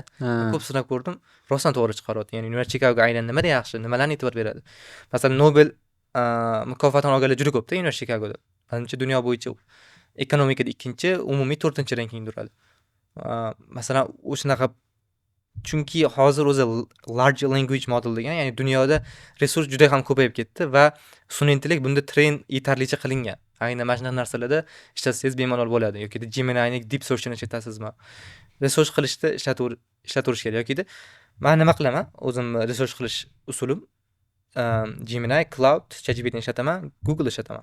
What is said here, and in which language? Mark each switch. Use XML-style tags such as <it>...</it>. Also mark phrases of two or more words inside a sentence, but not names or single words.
<uz>Ko'p sinab ko'rdim, rostdan to'g'ri chiqaryapti. Ya'ni University Chicago aynan nimada yaxshi, nimalarni e'tibor beradi? Masalan, Nobel mukofotini olganlar juda ko'pda University Chicagoda. Menimcha dunyo bo'yicha ekonomikada 2-chi, umumiy 4-chi rankingda turadi. Masalan, o'shanaqa, chunki hozir o'zi</uz> <en>large language model</en> <uz>degan, ya'ni dunyoda resurs juda ham ko'payib ketdi va sun'iy intellekt bunda train yetarlicha qilingan. Aynan mana shunday narsalarda ishlatsangiz bemalol bo'ladi. Yoki Gemini'ning</uz> <en>deep search'ini</en> <uz>ishlatasizmi? Research qilishda ishlataverish kerak. Yoki men nima qilaman? O'zim research qilish usulim Gemini, Cloud, ChatGPT ni ishlataman, Google ishlataman.</uz>